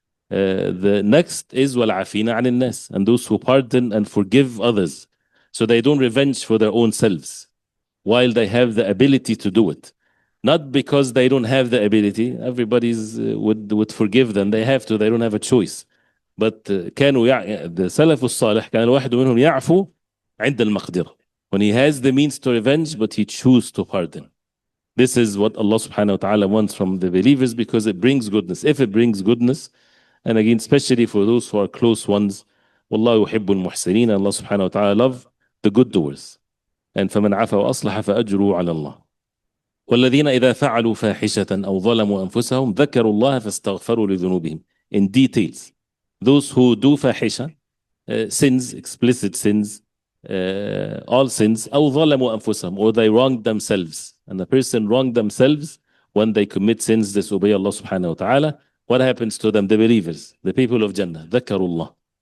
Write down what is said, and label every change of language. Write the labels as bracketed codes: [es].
[en] The next is [ar] وَالْعَافِينَ عَنِ النَّاسِ, [en] and those who pardon and forgive others. So they don't revenge for their own selves, while they have the ability to do it. Not because they don't have the ability. Everybody's would forgive them. They have to. They don't have a choice. [ar] But كانوا the سلف الصالح كان الواحد منهم يعفو عند المقدرة. [en] When he has the means to revenge, but he choose to pardon. This is what Allah subhanahu wa ta'ala wants from the believers because it brings goodness. If it brings goodness, and again, especially for those who are close ones, [ar] والله يحب المحسنين. [en] Allah subhanahu wa ta'ala love the good doers. [ar] And فمن عفا وأصلح فأجره على الله. والذين إذا فعلوا فاحشة أو ظلموا أنفسهم ذكروا الله فاستغفروا لذنوبهم. [en] In details, those who do fahisha, sins, explicit sins, all sins, [ar] أو ظلموا أنفسهم, [en] or they wronged themselves. And the person wronged themselves when they commit sins, disobey Allah subhanahu wa ta'ala. What happens to them? The believers, the people of Jannah, [ar] ذكروا الله.